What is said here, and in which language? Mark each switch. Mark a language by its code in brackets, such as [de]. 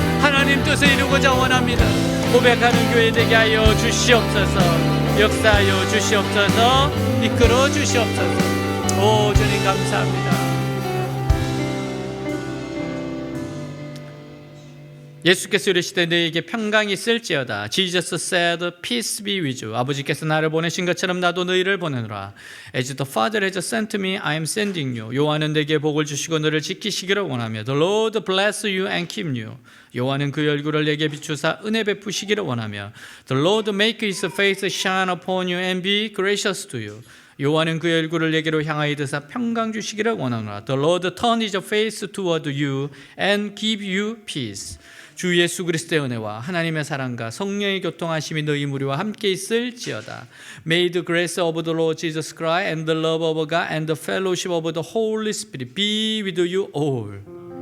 [ko] 하나님 뜻을 이루고자 원합니다. 고백하는 교회 되게 하여 주시옵소서. 역사하여 주시옵소서. 이끌어 주시옵소서. 오 주님, 감사합니다. 예수께서 이르시되 너희에게 평강이 있을지어다. [en] Jesus said, peace be with you. [ko] 아버지께서 나를 보내신 것처럼 나도 너희를 보내노라. [en] As the Father has sent me, I am sending you. [ko] 여호와는 내게 복을 주시고 너를 지키시기를 원하며 [en] The Lord bless you and keep you. [ko] 여호와는 그 얼굴을 내게 비추사 은혜 베푸시기를 원하며 [en] The Lord make his face shine upon you and be gracious to you. [ko] 여호와는 그 얼굴을 내게로 향하여 드사 평강 주시기를 원하노라. [en] The Lord turn his face toward you and give you peace. [ko] 주 예수 그리스도의 은혜와 하나님의 사랑과 성령의 교통하심이 너희 무리와 함께 있을지어다. [en] May the grace of the Lord Jesus Christ and the love of God and the fellowship of the Holy Spirit be with you all.